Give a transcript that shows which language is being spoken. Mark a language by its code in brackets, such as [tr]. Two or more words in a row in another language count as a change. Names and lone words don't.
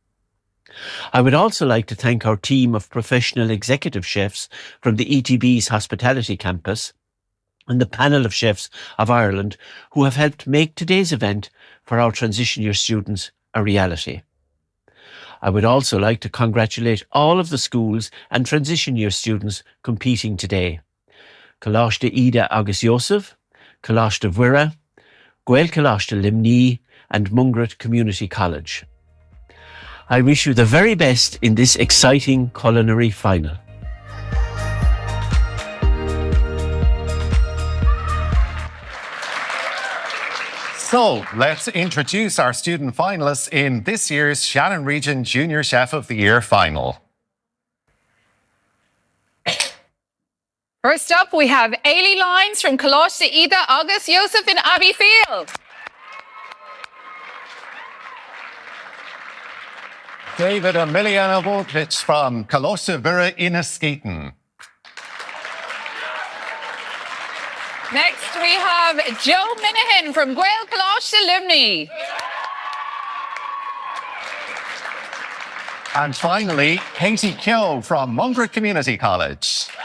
[en] I would also like to thank our team of professional executive chefs from the ETB's hospitality campus and the panel of chefs of Ireland who have helped make today's event for our transition year students a reality. I would also like to congratulate all of the schools and transition year students competing today: Coláiste Ida agus Joseph, Coláiste Mhuire, Gael Coláiste Limní and Mungret Community College. I wish you the very best in this exciting culinary final. So let's introduce our student finalists in this year's Shannon Region Junior Chef of the Year final. First up, we have Ailey Lyons from Coláiste Ida agus Joseph in Abbeyfield. David Emiliano Volkic from Coláiste Mhuire in Askeaton. Next, we have Joe Minahan from Gael Coláiste Limní. And finally, Katie Keogh from Mungret Community College.